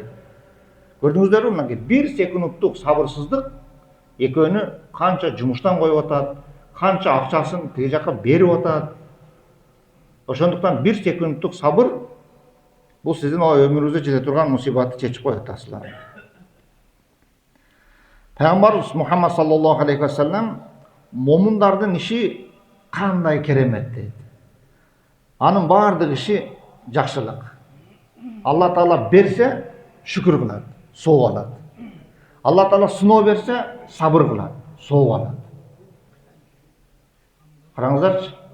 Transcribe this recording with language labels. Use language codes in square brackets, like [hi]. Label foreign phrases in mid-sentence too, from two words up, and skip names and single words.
[ky] Көрдүңүздөрбү, мынакей 1 секундтук сабырсыздык экөөнү канча жумуштан коюп атат, канча акчасын тиги жака берип атат. Ошондуктан 1 секундтук сабыр бул сиздин өмүрүңүздө жете турган мусибатты чечип коет таасылар. Пайгамбарыбыз Мухаммад [ar] صلى الله عليه وسلم [ky] момундардын иши кандай керемет дейт. Анын баардык иши жакшылык. Алла Таала берсе шүкүр кылат, сооп алат. Алла Таала сыноо берсе сабыр кылат, сооп алат. Караңыздарчы.